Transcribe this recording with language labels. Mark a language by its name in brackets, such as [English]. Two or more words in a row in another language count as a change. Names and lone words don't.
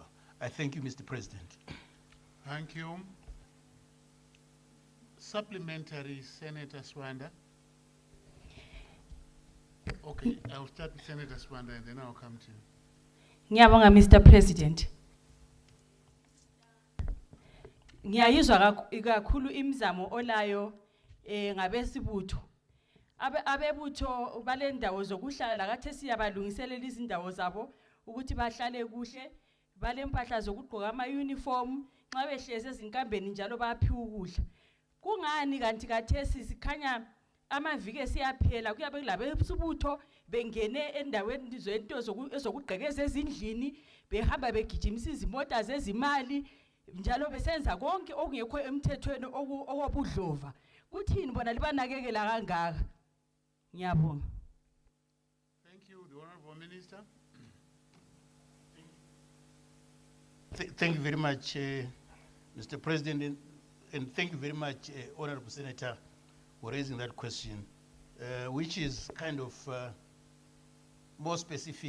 [English] I thank you, Mr. President. Thank you. Supplementary, Senator Swanda. Okay, I'll start with Senator Swanda and then I'll come to you. [North Ndebele] Ngiyabonga [English] Mr. President. [North Ndebele] Ngiyayizwa kakhulu imizamo olayo ngabesibutho. Abebutho balendawo zokuhlala kathe siyabalungiselela izindawo zabo ukuthi bahlale kuhle, balempahla zokugqoka ama uniform, nxa behleze ezinkambeni njalo bayaphiwa ukudla. Kungani kanti kathesi sikhanya amaviki esiyaphela kuyabe kulabesibutho bengene endaweni zento ezokugqekeza ezindlini, behamba begijimisa izimota zezimali njalo besenza konke okungekho emthethweni okobudlova. Kuthini bona libanakekela kangaka? Ngiyabonga. [English] Thank you, the Honorable Minister. Thank you very much, Mr. President, and thank you very much, Honorable Senator, for raising that question, which is kind of more specific.